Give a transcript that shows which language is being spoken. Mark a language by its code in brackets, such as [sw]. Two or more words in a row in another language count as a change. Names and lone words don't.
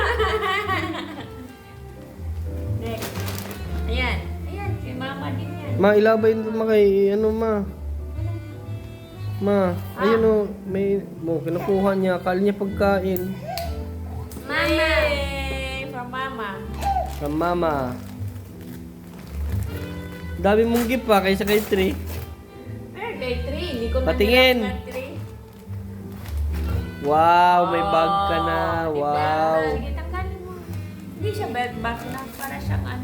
[tl] Next. Ayan. Ayan. Kay mama din yan. Ma, ilabay ito ma kay, ano ma? Ma, ayun o, may, kinukuha niya, akala niya pagkain. Mama. Yay! [en] From mama. From Mama. [tl] Dami mong gift pa kaysa kay Trey. Pero kay Tri. Hindi ko Patingin. manirap ng Tri. Wow, may bag ka na. Oh, diba? Wow. Sige, tanggalin mo. Hindi siya bag na. Para siyang ano.